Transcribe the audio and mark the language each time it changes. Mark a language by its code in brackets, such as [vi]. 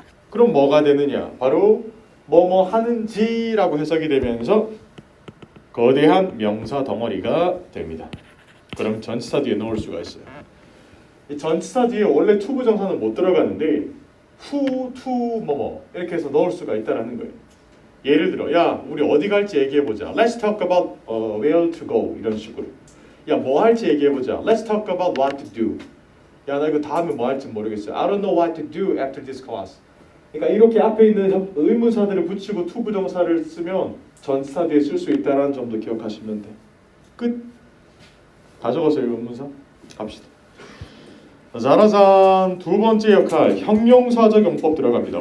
[ko] 그럼 뭐가 되느냐? 바로 뭐뭐 하는지라고 해석이 되면서 거대한 명사 덩어리가 됩니다. 그럼 전치사 뒤에 넣을 수가 있어요. 이 전치사 뒤에 원래 to 부정사는 못 들어가는데 who, to, 뭐뭐 이렇게 해서 넣을 수가 있다라는 거예요. 예를 들어, 야 우리 어디 갈지 얘기해보자. [en] Let's talk about where to go [ko] 이런 식으로. 야 뭐 할지 얘기해보자. [en] Let's talk about what to do. [ko] 야 나 이거 다음에 뭐 할지 모르겠어요. [en] I don't know what to do after this class. [ko] 그러니까 이렇게 앞에 있는 의문사들을 붙이고 to 부정사를 쓰면 전치사 뒤에 쓸 수 있다는 점도 기억하시면 돼. 끝. 다 적었어요. 의문사. 갑시다. 자라잔 두 번째 역할 형용사적 용법 들어갑니다.